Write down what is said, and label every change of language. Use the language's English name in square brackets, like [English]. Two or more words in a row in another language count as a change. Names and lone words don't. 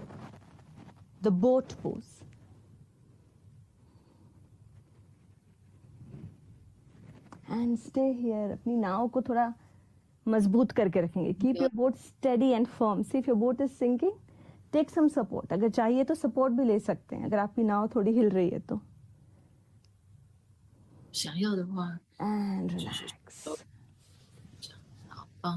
[English] The boat pose. And stay here. [Hindi] अपनी नाव को थोड़ा मजबूत करके रखेंगे. [English] Keep your boat steady and firm. See if your boat is sinking, take some support. [Hindi] अगर चाहिए तो support भी ले सकते हैं अगर आपकी नाव थोड़ी हिल रही है तो. [Chinese] 想要的话 [English] And relax. [Chinese] 放松。